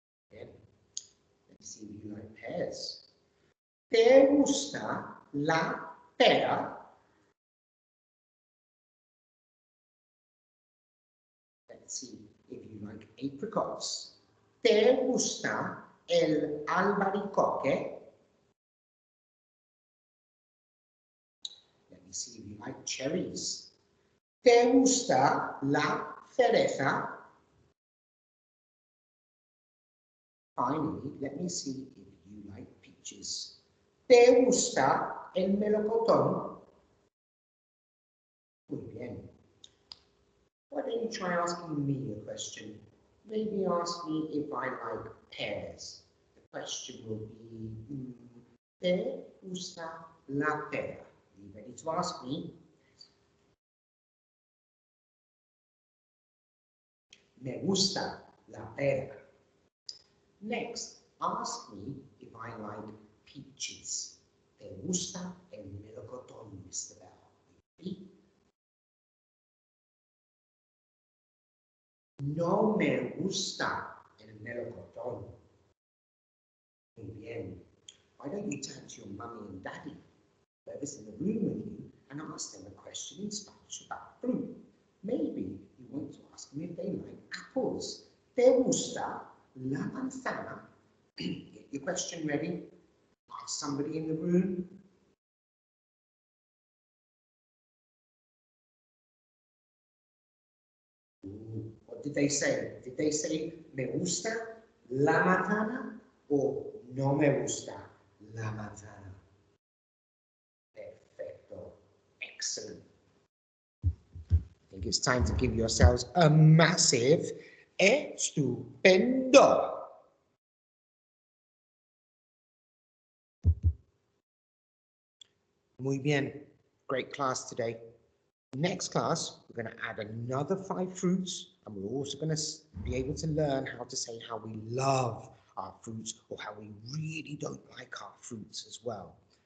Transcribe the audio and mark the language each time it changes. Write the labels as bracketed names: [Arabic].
[English] Bien. Let's see if you like pears. [Spanish] ¿Te gusta la pera? [English] Let's see if you like apricots. [Spanish] ¿Te gusta el albaricoque? [English] Let me see if you like cherries. [Spanish] ¿Te gusta la cereza? [English] Finally, let me see if you like peaches. [Spanish] ¿Te gusta el melocotón? Muy bien. [English] Why don't you try asking me a question? Maybe ask me if I like pears. The question will be, [Spanish] ¿te gusta la pera? [English] Are you ready to ask me? [Spanish] Me gusta la pera. [English] Next, ask me if I like peaches. [Spanish] ¿Te gusta el melocotón, Mr. Bell? [English] Ready? [Spanish] No me gusta el melocotón. Muy bien. [English] why don't you turn to your mummy and daddy, whoever's in the room with you, and ask them a question in Spanish about fruit. Maybe you want to ask them if they like apples. [Spanish] ¿Te gusta la manzana? [English] Get your question ready. Ask somebody in the room. What did they say? Did they say [Spanish] me gusta la manzana [English] or [Spanish] no me gusta la manzana? Perfecto. [English] Excellent. I think it's time to give yourselves a massive estupendo. [Spanish] Muy bien. [English] Great class today. Next class, we're going to add another 5 fruits, and we're also going to be able to learn how to say how we love our fruits or how we really don't like our fruits as well.